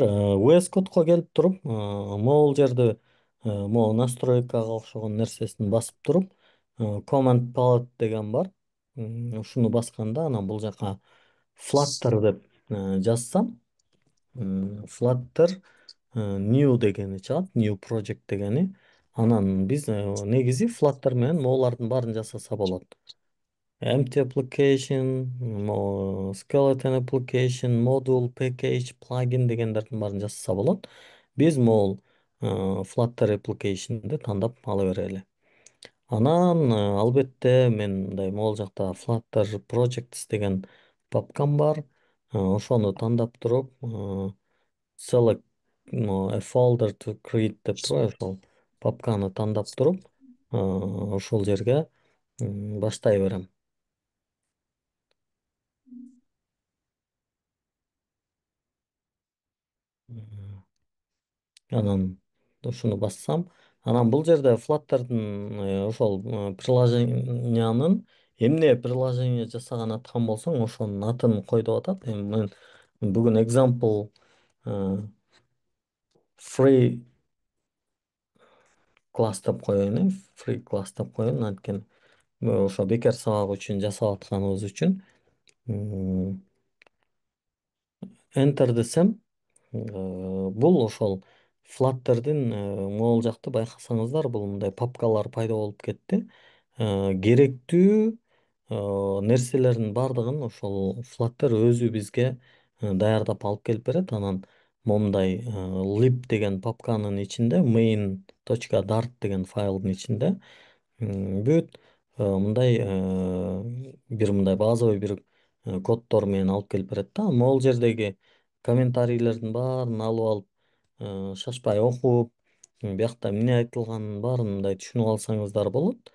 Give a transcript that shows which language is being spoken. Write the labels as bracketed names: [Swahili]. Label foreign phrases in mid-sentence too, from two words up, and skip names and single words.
[Kyrgyz] VS Code'го келип туруп, могул жерди могу настройкага окшогон нерсесин басып туруп, Command Palette деген бар. Ушуну басканда анан бул жака Flutter деп жазсам, Flutter New дегени чыгат, [English] New Project [Kyrgyz] дегени. Анан биз негизи Flutter менен могулардын баарын жасаса болот. [English] Empty application, skeleton application, module, package, plugin [Kyrgyz] дегендердин баарын жасаса болот. Биз могул Flutter application'ды тандап ала берели. Анан албетте мен мындай могул жакта Flutter Projects деген папкам бар. Ошону тандап туруп, [English] select a folder to create [Kyrgyz] деп турбайбы, ошол папканы тандап туруп, ошол жерге баштай берем. Анан ушуну бассам, анан бул жерде Flutter'дын ошол приложениянын эмне приложение жасаган аткан болсоң, ошонун атын кой деп атат. Эми мен бүгүн [English] example free [Kyrgyz] класс деп коеюн, free класс деп коеюн, анткени ошо бекер сабак үчүн жасап атканыбыз үчүн. Enter десем, бул ошол Flutter'дин могул жакты байкасаңыздар, бул мындай папкалар пайда болуп кетти. Керектүү нерселердин баардыгын ошол Flutter өзү бизге даярдап алып келип берет. Анан момундай lib деген папканын ичинде, main.dart деген файлдын ичинде бүт мындай бир мындай базовый бир коддор менен алып келип берет да. Могул жердеги комментарийлердин баарын алып алып, шашпай окуп, биякта эмне айтылганын баарын мындай түшүнүп алсаңыздар болот.